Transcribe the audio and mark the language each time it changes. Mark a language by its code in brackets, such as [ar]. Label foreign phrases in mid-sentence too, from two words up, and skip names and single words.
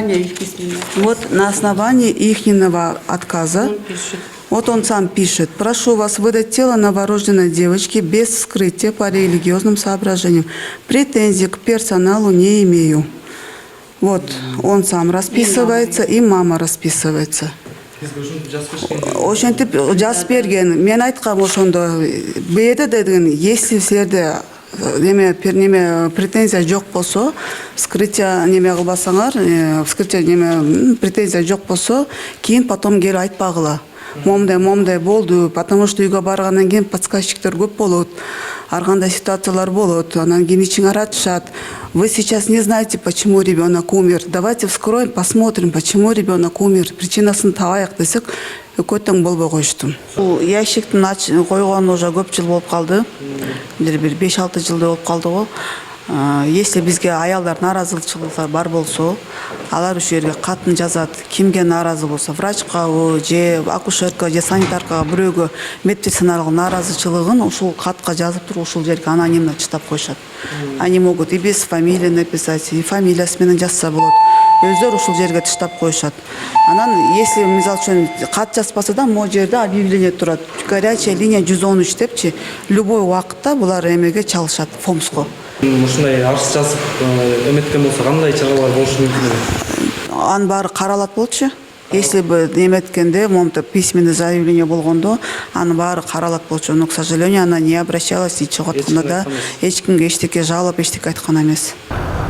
[ru] Вот на основании ихнего отказа, вот он сам пишет: прошу вас выдать тело новорожденной девочки без вскрытия по религиозным соображениям. Претензий к персоналу не имею. Вот он сам расписывается, и мама расписывается. [ky] Ошентип жазып берген. Мен айткам ошондо, бу жерде деген, если силерде претензия жок болсо, вскрытие неме кылбасаңар, [ru] вскрытие претензия [ky] жок болсо, кийин потом келип айтпагыла. Момдай болду, [ru] потому что [ky] үйгө баргандан кийин подсказчиктер көп болот. Ар кандай ситуациялар болот, анан кийин ичин аратышат. [ru] Вы сейчас не знаете, почему ребенок умер. Давайте вскроем, посмотрим, почему ребенок умер. [ky] Причинасын табайык десек, экөө тең болбой коюшту. Бул ящиктин койгону уже көп жыл болуп калды. Бир 5-6 жылдай болуп калды го. Если бизге аялдар нааразычылыктар бар болсо, алар ушул жерге катын жазат. Кимге нааразы болсо, врачкабы, же акушерка, же санитаркага, бирөөгө медперсоналга нааразычылыгын ушул катка жазып туруп ушул жерге анонимно чытап коюшат. [ru] Они могут и без фамилии написать, и [ky] фамилиясы менен жазса болот. Өздөрү ушул жерге тыштап коюшат. Анан если мисалы үчүн кат жазбаса да, могу жерде объявление турат. [ru] Горячая линия [ky] 113 депчи, любой убакытта булар эмеге чалышат, ФОМСко. Ушундай арыз жазып эметкен болсо кандай чаралар болушу мүмкүн? Анын баары каралат болчу. Если бы эметкенде, момунта [ru] письменный заявление [ky] болгондо, анын баары каралат болчу. [ru] Но, к сожалению, она не обращалась и [ky] чыгып атканда да эч кимге эчтеке жалоба, эчтеке айткан эмес.